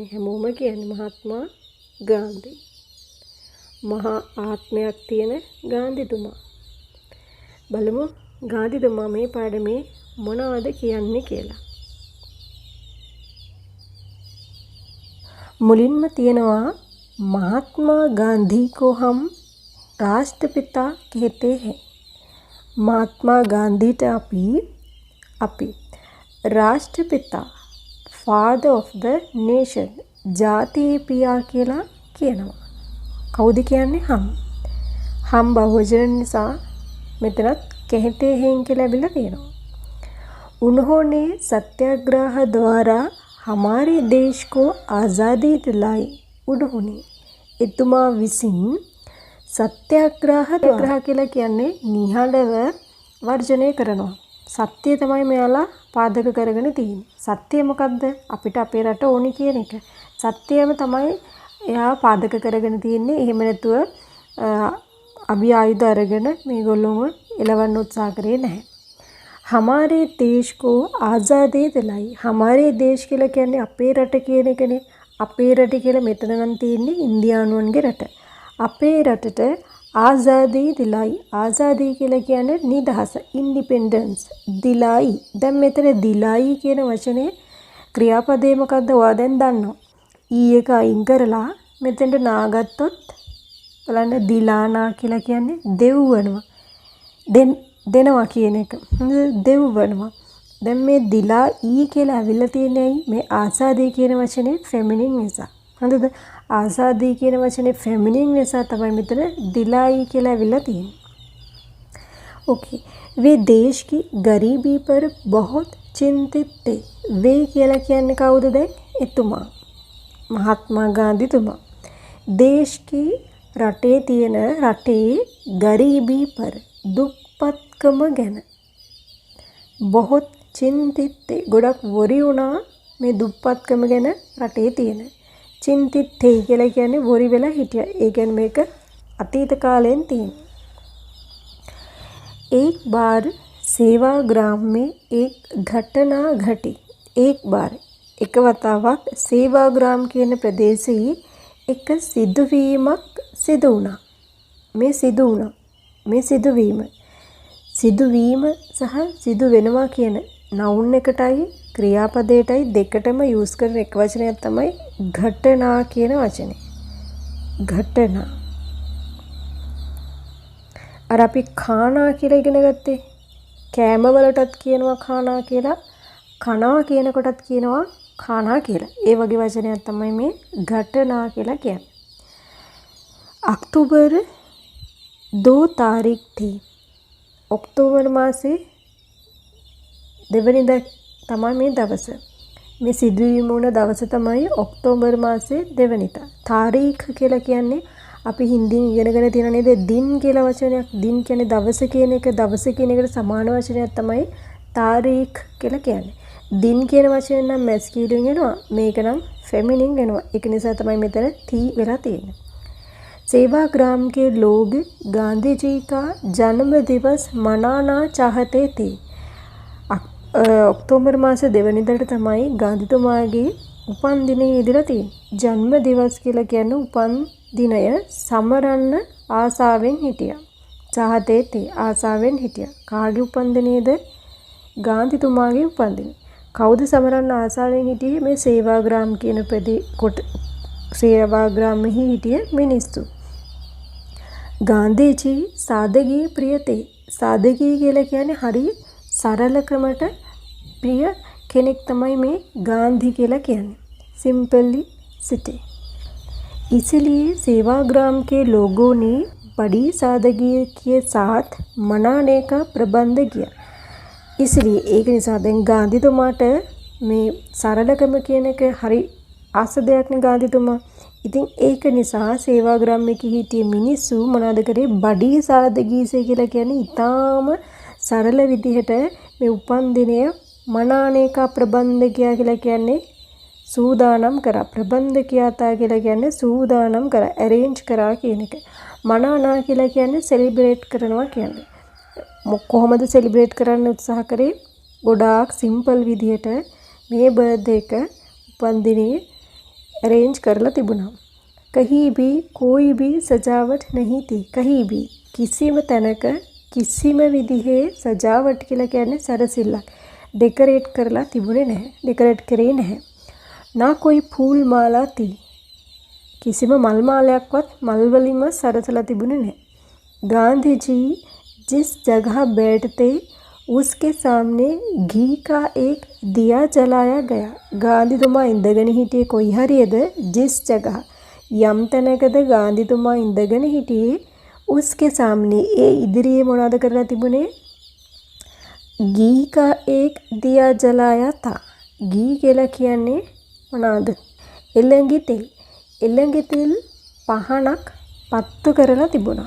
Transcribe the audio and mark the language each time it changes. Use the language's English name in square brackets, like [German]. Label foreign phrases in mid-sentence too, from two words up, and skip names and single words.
[Sinhala] හැමෝම කියන්නේ මහත්මා ගාන්ධි. මහා ආත්මයක් තියෙන ගාන්ධිතුමා. බලමු ගාන්ධිතුමා මේ පාඩමේ මොනවද කියන්නේ කියලා. [Hindi] මුලින්ම තියෙනවා महात्मा गांधी को हम राष्ट्रपिता कहते हैं. [Sinhala] महात्मा गांधीට අපි राष्ट्रपिता [English] father of the nation [Sinhala] ජාතියේ පියා කියලා කියනවා. කවුද කියන්නේ? හම් බහුවචන නිසා මෙතනත් [Hindi] कहते हैं [Sinhala] කියලා ලැබිලා තියෙනවා. [Hindi] उन्होंने सत्याग्रह द्वारा हमारे देश को आज़ादी दिलाई. [Sinhala] उन्होंने එතුමා විසින් සත්‍යාග්‍රහ කියලා කියන්නේ නිහඬව වර්ජනය කරනවා. සත්‍යය තමයි මෙයාලා පාදක කරගෙන තියෙන්නේ. සත්‍යය මොකද්ද? අපිට අපේ රට ඕනි කියන එක. සත්‍යයම තමයි එයා පාදක කරගෙන තියෙන්නේ. එහෙම නැතුව අභි ආයුධ අරගෙන මේගොල්ලෝම එලවන්න උත්සාහ කරේ නැහැ. [Hindi] हमारे देश को आज़ादी दिलाई. हमारे देश [Sinhala] කියලා කියන්නේ අපේ රට කියන එකනේ. අපේ රට කියලා මෙතන නම් තියෙන්නේ ඉන්දියානුවන්ගේ රට. අපේ රටට [Hindi] आज़ादी दिलाई. [Sinhala] ආසාදී කියලා කියන්නේ නිදහස, ඉන්ඩිපෙන්ඩන්ස්. දිලයි. දැන් මෙතන දිලයි කියන වචනේ ක්‍රියාපදේ මොකද්ද? ඔයා දැන් දන්නවා. ඊ එක අයින් කරලා මෙතෙන්ට නාගත්තොත් බලන්න දිලානා කියලා කියන්නේ දෙව්වනවා. දෙනවා කියන එක. දෙව්වනවා. දැන් මේ දිලා ඊ කියලා අවිල්ලා තියෙන්නේ මේ ආසාදී කියන වචනේ ෆෙමිනින් නිසා. හරිද? आज़ादी කියන වචනේ ෆෙමිනින් නිසා තමයි මෙතන दिलाई කියලා අවිල්ලා තියෙන්නේ. [English] ओके. [Hindi] वे देश की गरीबी पर बहुत चिंतित थे. [Sinhala] वे කියලා කියන්නේ කවුද දැන්? එතුමා. මහත්මා ගාන්ධිතුමා. [Hindi] देश की [Sinhala] රටේ තියෙන රටේ [Hindi] गरीबी पर [Sinhala] දුප්පත්කම ගැන [Hindi] बहुत चिंतित थे. [Sinhala] ගොඩක් worry වුණා මේ දුප්පත්කම ගැන රටේ තියෙන. [Hindi] चिंतित थे [Sinhala] කියලා කියන්නේ worry වෙලා හිටියා. ඒ කියන්නේ මේක අතීත කාලයෙන් තියෙන. [Hindi] एक बार सेवाग्राम में एक घटना घटी. एक बार [Sinhala] එක වතාවක් සේවාග්‍රාම කියන ප්‍රදේශයේ එක සිදුවීමක් සිදු වුණා. මේ සිදුවීම සහ සිදු වෙනවා කියන noun එකටයි ක්‍රියාපදයටයි දෙකටම use කරන එක වචනයක් තමයි ඝටනා කියන වචනේ. ඝටනා. අර අපි ખાනා කියලා ඉගෙන ගත්තේ. කෑම වලටත් කියනවා ખાනා කියලා. කනවා කියන කොටත් කියනවා ખાනා කියලා. ඒ වගේ වචනයක් තමයි මේ ඝටනා කියලා කියන්නේ. [Hindi] अक्टूबर 2 तारीख थी. [Sinhala] ඔක්තෝබර් මාසේ 2 වෙනිදා තමයි මේ දවස. මේ සිදුවීම වුණ දවස තමයි ඔක්තෝබර් මාසේ 2 වෙනිදා. තාරීඛ කියලා කියන්නේ අපි හින්දියෙන් ඉගෙනගෙන තියෙන නේද දින් කියලා වචනයක්. දින් කියන්නේ දවස කියන එක. දවස කියන එකට සමාන වචනයක් තමයි තාරීඛ කියලා කියන්නේ. दिन කියන වචනේ නම් මැස්කියුලින් එනවා. මේක නම් ෆෙමිනින් එනවා. ඒක නිසා තමයි මෙතන ති වෙලා තියෙන්නේ. [Hindi] सेवाग्राम के लोग गांधी जी का जन्म दिवस मनाना चाहते थे. [Sinhala] ඔක්තෝබර් මාසේ 2 වෙනිදාට තමයි ගාන්ධිතුමාගේ උපන් දිනය ඉදිරියට තියෙන්නේ. [Hindi] जन्म दिवस [Sinhala] කියලා කියන්නේ උපන් දිනය සමරන්න ආසාවෙන් හිටියා. [Hindi] चाहते थे [Sinhala] ආසාවෙන් හිටියා. කාගේ උපන් දිනේද? ගාන්ධිතුමාගේ උපන් දිනය. කවුද සමරන්න ආසාවෙන් හිටියේ? මේ සේවාග්‍රාම කියන සේවාග්‍රාමෙහි හිටිය මිනිස්සු. [Hindi] गांधीजी सादगी प्रिय थे. [Sinhala] සාදගී කියලා කියන්නේ හරි सरलक्रमට प्रिय කෙනෙක් තමයි මේ गांधी කියලා කියන්නේ. सिंपली सिटी. [Hindi] इसलिए सेवाग्राम के लोगों ने बड़ी सादगी के साथ मनाने का प्रबंध किया. [Sinhala] इसलिए ඒක නිසා දැන් ගාන්ධිතුමාට මේ සරලකම කියන එක හරි ආස දෙයක් නේ ගාන්ධිතුමා. ඉතින් ඒක නිසා සේවාග්‍රාම එකේ හිටිය මිනිස්සු මොනවද කරේ? [Hindi] बड़ी सादगी से [Sinhala] කියලා කියන්නේ ඊටාම සරල විදිහට මේ උපන් දිනය මනානේක ප්‍රබන්ධකයා කියලා කියන්නේ සූදානම් කරා. ප්‍රබන්ධකයාතා කියලා කියන්නේ සූදානම් කරා, arrange කරා කියන එක. මනානා කියලා කියන්නේ celebrate කරනවා කියන්නේ. කොහොමද celebrate කරන්න උත්සාහ කරේ? ගොඩාක් simple විදිහට මේ බර්ත්ඩේ එක උපන් දිනේ arrange කරලා තිබුණා. [Hindi] कहीं भी कोई भी सजावट नहीं थी. कहीं भी [Sinhala] කිසිම තැනක කිසිම විදිහේ සජාවට් කියලා කියන්නේ සරසිල්ලක් ඩෙකොරේට් කරලා තිබුණේ නැහැ. ඩෙකොරේට් කරේ නැහැ. [Hindi] ना कोई फूल माला थी. किसी में मल [Sinhala] मालयක්වත් मल වලින්ම සරසලා තිබුණේ නැහැ. [Hindi] गांधी जी जिस जगह बैठते उसके सामने घी का एक दिया जलाया गया. [Sinhala] गांधीතුමා ඉඳගෙන හිටියේ කොයි හරියද? [Hindi] जिस जगह [Sinhala] යම් තැනකද गांधीතුමා ඉඳගෙන හිටියේ [Hindi] उसके सामने [Sinhala] ඒ ඉදිරියේ මොනවද කරලා තිබුණේ? [Hindi] घी का एक दिया जलाया था. [Sinhala] घी කියලා කියන්නේ මොනවාද? එළඟි තෙල්. එළඟි තෙල් පහනක් පත්තු කරලා තිබුණා.